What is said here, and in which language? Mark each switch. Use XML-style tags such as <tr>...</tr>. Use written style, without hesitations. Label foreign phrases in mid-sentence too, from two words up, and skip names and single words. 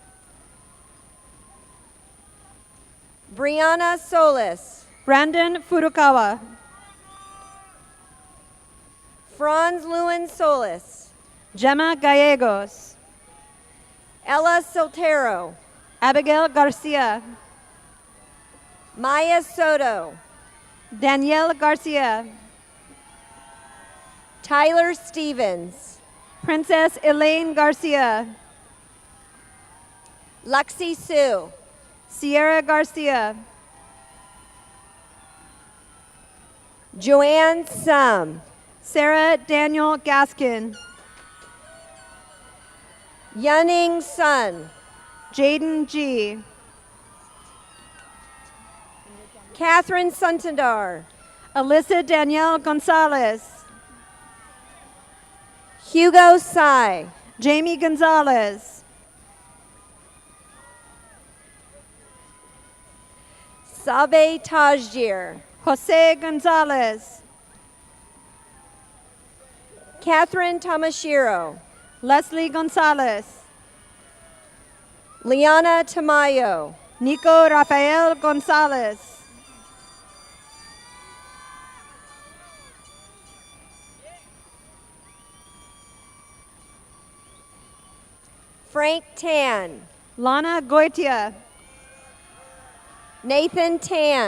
<en>Brianna Solis. Brandon Furukawa. Franz Lewin Solis. Gemma Gallegos. Ella Soltero. Abigail Garcia. Maya Soto. Danielle Garcia. Tyler Stevens. Princess Elaine Garcia. Lexi Sue. Sierra Garcia. Joanne Sum. Sarah Daniel Gaskin. Yunning Sun. Jaden G. Catherine Suntandar. Alyssa Danielle Gonzalez. Hugo Sai. Jamie Gonzalez. Sabe Tajir. Jose Gonzalez. Catherine Tamashiro. Leslie Gonzalez. Liana Tamayo. Nico Rafael Gonzalez. Frank Tan. Lana Goitia. Nathan Tan.</en>